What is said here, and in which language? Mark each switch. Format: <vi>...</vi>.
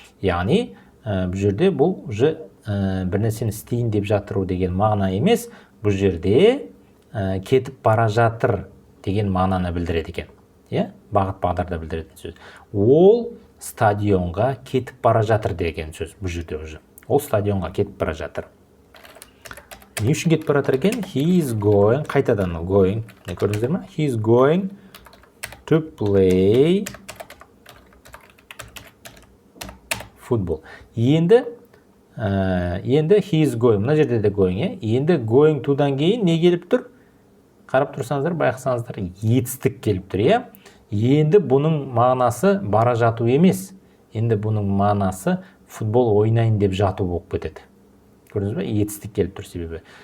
<kk>Яғни, бұл жерде бұл уже бір нәрсені стейін деп жатыру деген мағына емес, бұл жерде кетіп бара жатыр деген мағынаны білдіреді екен. Бағыт бағдарда білдіретін сөз. Ол стадионға кетіп бара жатыр деген сөз бұл жерде уже. Ол стадионға кетіп бара жатыр. Не үшін кетіп бара жатыр екен?</kk> <en>He is going,</en> <kk>қайтадан</kk> <en>going.</en> <kk>Не көрдіңіздер ме?</kk> <en>He is going to play football.</en> <kk>Енді</kk> <en>he is going,</en> <kk>мына жерде де going, енді going to-дан кейін не келіп тұр? Қарап тұрсаңыздар, байқасаңыздар, етістік келіп тұр, Енді бұның мағынасы бара жату емес. Енді бұның мағынасы футбол ойнайын деп жату болып кетеді. Көрдіңіз бе? Етістік келіп тұр себебі.</kk>